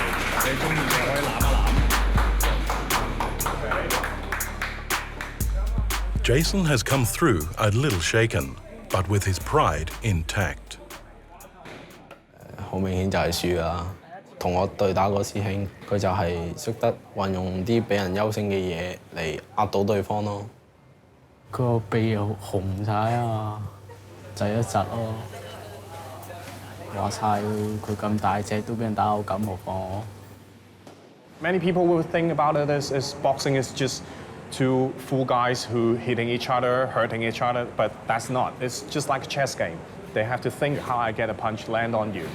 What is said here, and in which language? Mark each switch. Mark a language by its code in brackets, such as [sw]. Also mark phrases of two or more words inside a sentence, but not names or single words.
[en] Jason has come through a little shaken, but with his pride intact. [yue] 好明顯就係輸啦。同我對打嗰個師兄，佢就係識得運用啲俾人優勝嘅嘢嚟壓到對方咯。佢個鼻又紅晒啊，窒一窒咯。話晒佢咁大隻都俾人打到咁，何況我。 [en] Many people will think about it as boxing is just two full guys who hitting each other, hurting each other, but that's not. It's just like a chess game. They have to think how I get a punch land on you.